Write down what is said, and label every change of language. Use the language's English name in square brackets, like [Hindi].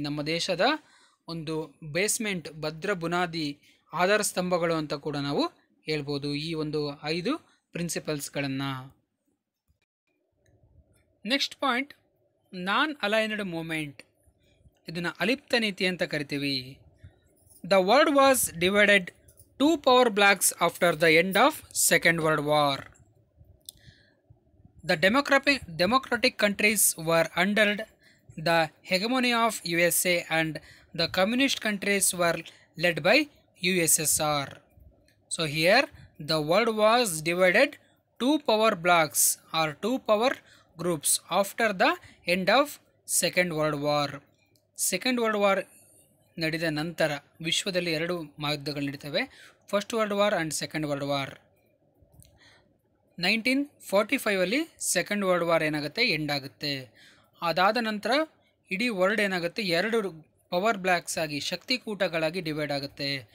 [Kannada] ನಮ್ಮ ದೇಶದ ಒಂದು ಬೇಸ್ಮೆಂಟ್, ಭದ್ರ ಬುನಾದಿ, ಆಧಾರ ಸ್ತಂಭಗಳು ಅಂತ ಕೂಡ ನಾವು ಹೇಳ್ಬೋದು ಈ ಒಂದು 5 ಪ್ರಿನ್ಸಿಪಲ್ಸ್ಗಳನ್ನು. [English] Next point, non aligned movement. [Kannada] ಇದನ್ನು ಅಲಿಪ್ತ ನೀತಿ ಅಂತ ಕರಿತೀವಿ. [English] The world was divided 2 power blocks after the end of Second World War. The democratic countries were under the hegemony of USA and the communist countries were led by USSR. So here the world was divided 2 power blocks or 2 power groups after the end of Second World War. [Kannada] Second World War ನಡೆದ ನಂತರ ವಿಶ್ವದಲ್ಲಿ 2 ಮಹಾಯುದ್ಧಗಳು ನಡೀತವೆ, first world war and second world war. 1945 second world war ಏನಾಗುತ್ತೆ, end ಆಗುತ್ತೆ. ಅದಾದ ನಂತರ ಇಡೀ world ಏನಾಗುತ್ತೆ, 2 power blocks ಆಗಿ, ಶಕ್ತಿಕೂಟಗಳಾಗಿ ಡಿವೈಡ್ ಆಗುತ್ತೆ.